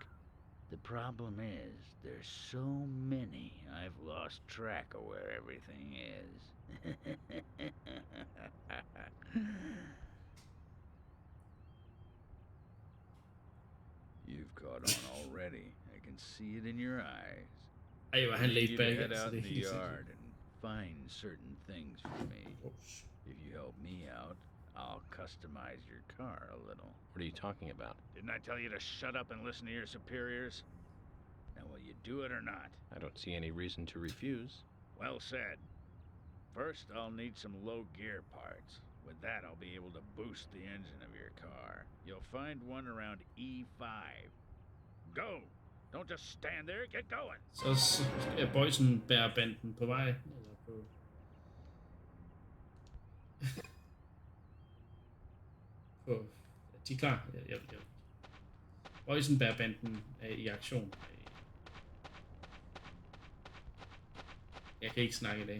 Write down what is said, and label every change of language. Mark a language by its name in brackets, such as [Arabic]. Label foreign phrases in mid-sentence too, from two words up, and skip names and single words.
[English] The problem is, there's so many, I've lost track of where everything is. You've caught on already. I can see it in your eyes. [Danish] Ej, hvor han [English] laid back. Head out in the yard and find certain things for me. If you help me out, I'll customize your car a little. What are you talking about? Didn't I tell you to shut up and listen to your superiors? Now, will you do it or not? I don't see any reason to refuse. Well said. First, I'll need some low gear parts. With that, I'll be able to boost the engine of your car. You'll find one around E5. Go! Don't just stand there, get going! [Danish] Så er Boysenbærbanden på vej. Eller på... Ja, de er klar. Boysenbærbanden er i aktion. Jeg kan ikke snakke i dag.